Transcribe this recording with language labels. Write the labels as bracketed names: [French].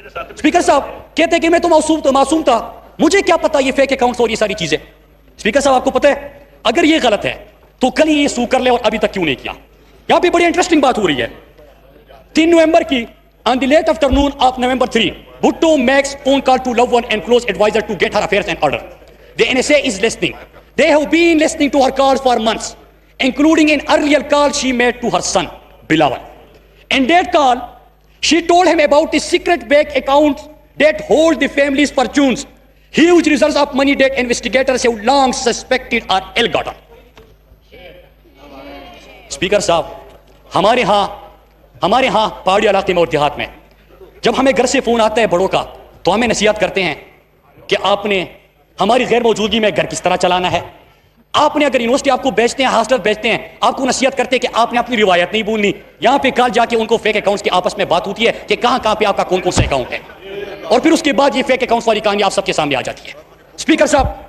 [Urdu] Speaker صاحب کہتے ہیں کہ میں تو معصوم تھا، مجھے کیا پتا یہ فیک اکاؤنٹس اور یہ ساری چیزیں۔ اسپیکر صاحب آپ کو پتہ ہے اگر یہ غلط ہے تو کل ہی یہ سو کر لے اور ابھی تک کیوں نہیں کیا؟ یہاں پہ بڑی انٹرسٹنگ بات ہو رہی ہے۔ 3 نومبر کی [English] on the late afternoon of November 3, Bhutto makes phone call to loved one and close advisor to get her affairs in order. The NSA is listening. They have been listening to her calls for months, including an earlier call she made to her son, Bilawal. In that call, she told him about the secret bank accounts that hold the family's fortunes, huge reserves of money that investigators have long suspected are ill-gotten. [Urdu] Speaker صاحب ہمارے ہاں پہاڑی علاقے میں اور دیہات میں جب ہمیں گھر سے فون آتا ہے بڑوں کا تو ہمیں نصیحت کرتے ہیں کہ آپ نے ہماری غیر موجودگی میں گھر کس طرح چلانا ہے۔ آپ نے اگر یونیورسٹی آپ کو بیچتے ہیں، ہاسٹل بیچتے ہیں، آپ کو نصیحت کرتے ہیں کہ آپ نے اپنی روایت نہیں بھولنی۔ یہاں پہ کل جا کے ان کو فیک اکاؤنٹس کی آپس میں بات ہوتی ہے کہ کہاں پہ آپ کا کون سا اکاؤنٹ ہے، اور پھر اس کے بعد یہ فیک اکاؤنٹس والی کہانی آپ سب کے سامنے آ جاتی ہے۔ اسپیکر صاحب